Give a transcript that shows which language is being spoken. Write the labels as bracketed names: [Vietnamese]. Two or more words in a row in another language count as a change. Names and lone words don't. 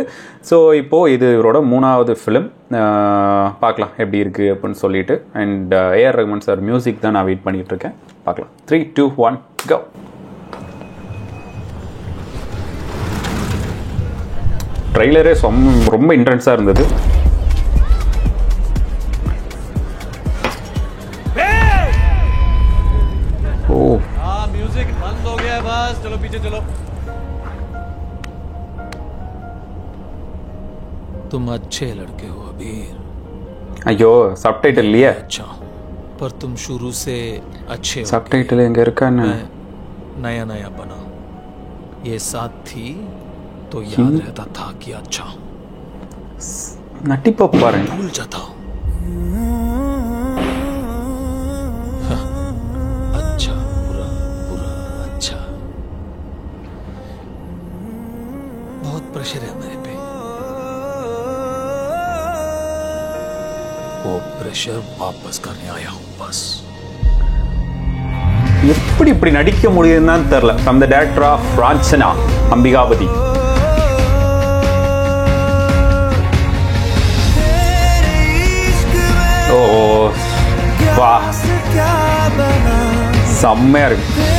[Tamil] ஸோ இப்போது இது இவரோட 3வது ஃபிலிம். பார்க்கலாம் எப்படி இருக்குது அப்படின்னு சொல்லிட்டு. அண்ட் ஏஆர் ரஹ்மான் சார் மியூசிக் தான் நான் வெயிட் பண்ணிகிட்டு இருக்கேன். பார்க்கலாம். 3, 2, 1 கோ. ட்ரெய்லரே ரொம்ப இன்ட்ரென்ஸாக இருந்தது. [Hindi] म्यूजिक बंद हो गया है, बस चलो पीछे चलो. तुम अच्छे लड़के हो अबीर. [Tamil] ஐயோ சப்டைட்டில் இல்லையே. [Hindi] अच्छा पर तुम शुरू से अच्छे हो. [Tamil] சப்டைட்டில் எங்க இருக்கான்னு [Hindi] नया नया बना, ये साथ थी तो याद रहता था कि अच्छा [Tamil] நட்டிப்ப பாருங்க. [Hindi] भूल जाता हूँ. अच्छा बुरा बुरा अच्छा. बहुत प्रेशर है मेरे पे. वो प्रेशर वापस करने आया हूँ बस. [Tamil] எப்படி இப்படி நடிக்க முடியுதுன்னு தெரியல. [English] From the Director of Raanjhanaa Ambikapathy. [Tamil] ஓ வா, செம்மையா இருக்கு.